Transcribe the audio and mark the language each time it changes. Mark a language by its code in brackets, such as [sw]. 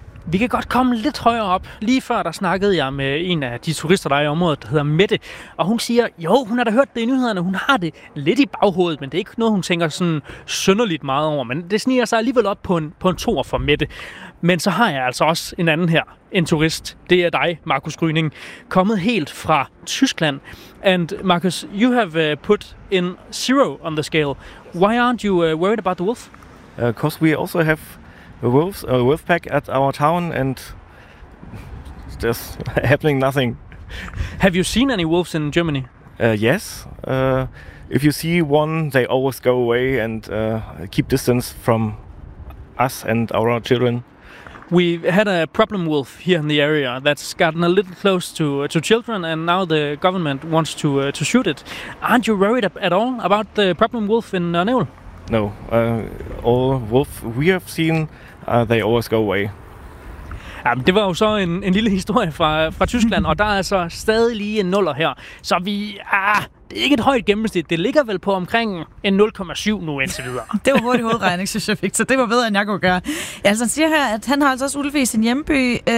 [da] Vi kan godt komme lidt højere op. Lige før, der snakkede jeg med en af de turister, der er i området, der hedder Mette. Og hun siger, jo, hun har da hørt det i nyhederne. Hun har det lidt i baghovedet, men det er ikke noget, hun tænker sådan synderligt meget over. Men det sniger sig alligevel op på en tor for Mette. Men så har jeg altså også en anden her, en turist. Det er dig, Markus Grüning, kommet helt fra Tyskland. [en] And Markus, you have put in 0 on the scale. Why aren't you worried about the wolf? Because we also have a wolf pack at our town, and there's happening nothing. Have you seen any wolves in Germany? Yes. If you see one, they always go away and keep distance from us and our children. We had a problem wolf here in the area that's gotten a little close to children, and now the government wants to shoot it. Aren't you worried at all about the problem wolf in Nørneul? No, all wolf we have seen, they always go away. [da] Jamen, det var jo så en lille historie fra Tyskland, og der er altså stadig lige en nuller her. Så vi det er ikke et højt gennemsnit. Det ligger vel på omkring en 0,7 nu indtil videre. Det var hurtigt hovedregning, synes jeg fik, så det var bedre, end jeg kunne gøre. Ja, altså, han siger her, at han har altså også ulve i sin hjemby.